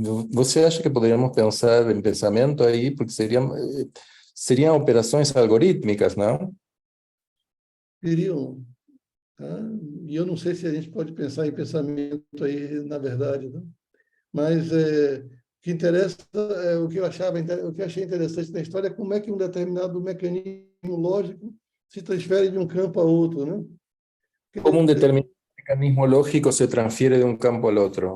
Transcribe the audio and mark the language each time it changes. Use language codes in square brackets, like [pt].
[pt] ¿Você acha que [es] podríamos pensar en pensamento ahí? Porque serían [pt] operações algorítmicas, [es] ¿no? [pt] Seriam, tá? E eu não sei se a gente pode pensar em pensamento aí, na verdade, né? Mas o que interessa, o que eu achei interessante na história é como é que um determinado mecanismo lógico se transfere de um campo a outro, né? [es] Como un determinado mecanismo lógico se transfiere de un campo al otro.